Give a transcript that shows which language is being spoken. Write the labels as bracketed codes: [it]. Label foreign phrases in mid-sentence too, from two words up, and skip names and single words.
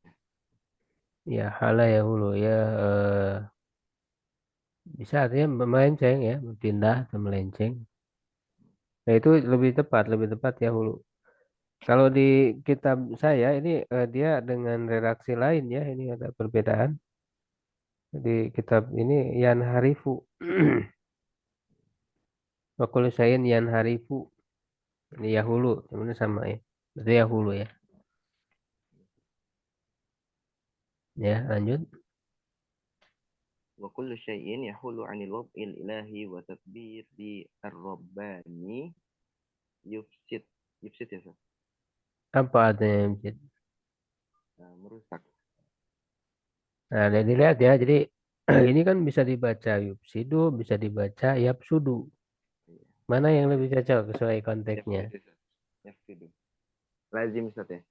[id] Ya, [ar] حال يحول [id] ya bisa artinya melenceng ya, berpindah atau melenceng. Nah, itu lebih tepat ya hulu. Kalau di kitab saya ini dia dengan redaksi lain ya, ini ada perbedaan. Di kitab ini [ar] ينحرف. وكل شيء ينحرف. [id] Ini yahulu, sebenarnya sama ya. Berarti yahulu ya. Ya, lanjut. [ar] وكل شيء يحول عن الوضع الإلهي والتدبير الرباني يفسد [id] ya Ustaz. Apa artinya Masjid? Merusak. Nah, dan dilihat ya. Jadi ini kan bisa dibaca yupsidu, bisa dibaca yapsudu. Mana yang lebih cocok sesuai konteksnya? Yafsidu Ustaz. Yafsidu. Lazim Ustaz ya.